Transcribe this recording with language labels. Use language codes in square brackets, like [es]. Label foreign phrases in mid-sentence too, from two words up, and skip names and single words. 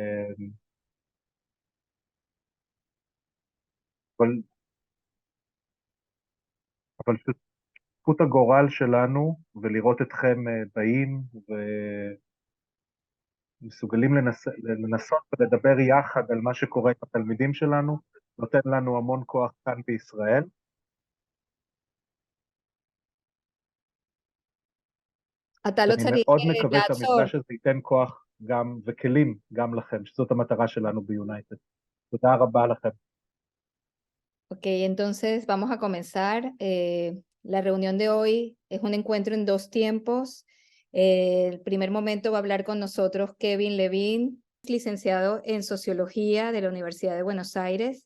[he] שותפות הגורל שלנו ולראות אתכם באים ומסוגלים לנסות ולדבר יחד על מה שקורה עם התלמידים שלנו, נותן לנו המון כוח כאן בישראל. אני מאוד מקווה שהמפגש הזה ייתן כוח גם וכלים גם לכם, שזאת המטרה שלנו ביונייטד. תודה רבה לכם. [es] Ok, entonces vamos a comenzar. La reunión de hoy es un encuentro en dos tiempos. El primer momento va a hablar con nosotros Kevin Levin, licenciado en Sociología de la Universidad de Buenos Aires.